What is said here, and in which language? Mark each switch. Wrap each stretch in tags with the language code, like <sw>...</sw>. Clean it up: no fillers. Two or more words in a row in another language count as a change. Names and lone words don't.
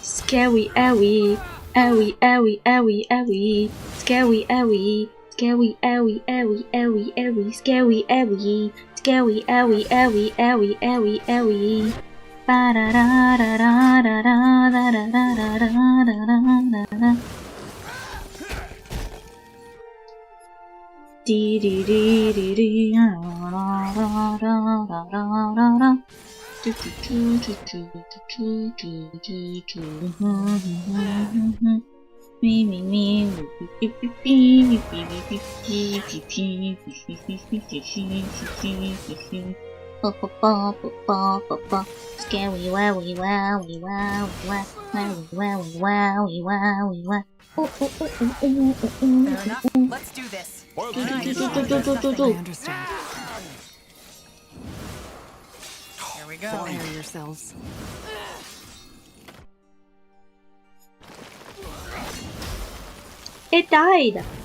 <en>Scary, owie, owie, owie, owie, owie. Scary, owie, scary, owie, owie, owie, owie. Scary, owie, scary, owie, owie, owie, owie, owie. Ba da da da da da da da da da da da da da. Dee dee dee dee dee. Da da da da da da da. Me me me. Scary wowie wowie wow wow wowie wowie wowie wowie wow. Fair enough. Let's do this. I understand. Here we go. Prepare yourselves. It died.</en>